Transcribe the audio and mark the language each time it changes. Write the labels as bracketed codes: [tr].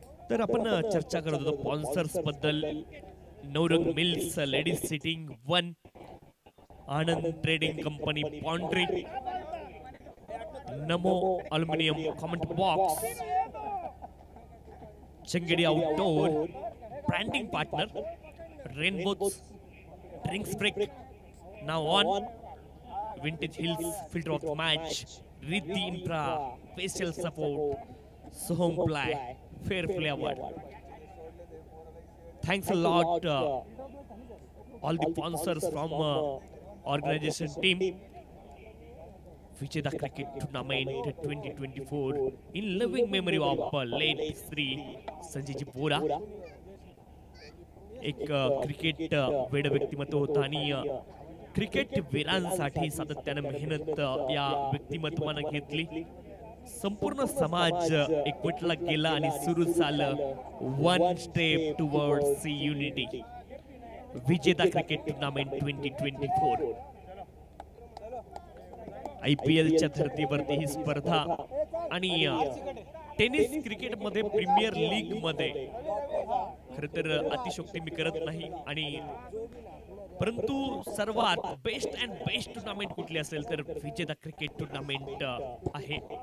[mr] तर आपण चर्चा करत होतो स्पॉन्सर्स बद्दल. Navrang mills ladies sitting 1, Anand trading company पॉन्ड्री, Namo aluminium comment box, चंगेडी outdoor branding partner, rainbows drinks break now on, vintage hills filter of match, Riddhi infra special support, Soham ply, Fair Play Award. [en] Thanks a lot all the sponsors from organization team. Vijayda Cricket Tournament 2024 in living memory of late Sri Sanjayji Bora. [mr] एक cricket वेड व्यक्तिमत्व होतं आणि cricket वीरांसाठी सातत्याने मेहनत या व्यक्तिमत्वाने घेतली. संपूर्ण समाज एकवटला गेला आणि सुरू झालं 1 [en] Step towards unity. [mr] विजेता क्रिकेट टूर्नामेंट 2024. IPL च्या धर्तीवरती ही स्पर्धा आणि टेनिस क्रिकेट मध्ये प्रीमियर लीग मध्ये खरं तर अतिशोक्ती मी करत नाही आणि परंतु सर्वात [en] best and best tournament [mr] कुठली असेल तर विजेता क्रिकेट टूर्नामेंट आहे.